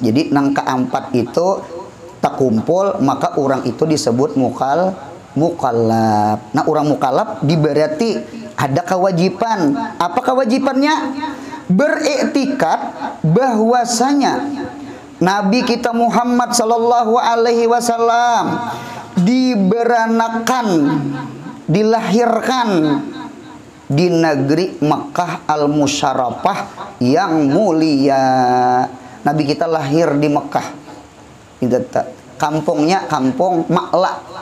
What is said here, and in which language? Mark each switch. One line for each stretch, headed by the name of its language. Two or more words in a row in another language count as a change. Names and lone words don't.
Banjar: Jadi nang keempat itu tak kumpul, maka orang itu disebut mukallaf. Nah, orang mukallaf diberarti ada kewajiban. Apa kewajibannya? Beriktikad bahwasanya Nabi kita Muhammad
Arabic: صلى الله عليه وسلم
Banjar: diberanakan, dilahirkan di negeri Makkah al-Musyarrafah yang mulia. Nabi kita lahir di Makkah. Kampungnya kampung Ma'la.